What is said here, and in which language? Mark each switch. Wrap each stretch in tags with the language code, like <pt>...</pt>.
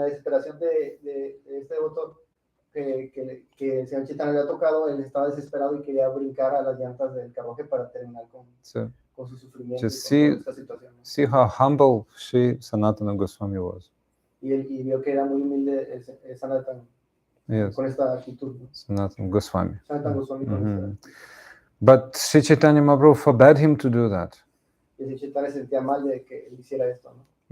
<es>La desesperación de este devoto que el Señor Chaitanya le había tocado, él estaba desesperado y quería brincar a las llantas del carruaje para terminar con su sufrimiento.</es> <en>Just</en> <es>y con esta situación.</es> <en>See how humble Sri Sanatana Goswami was.</en> <es>Y vio que era muy humilde el Sanatana.</es> <en>Yes.</en> <es>Con esta actitud. Sanatana Goswami. Sanatana Goswami con esta.</es> <en>But Sri Chaitanya Mahaprabhu forbade him to do that.</en> <es>Y Sri Chaitanya sentía mal de que él hiciera esto, ¿no?</es>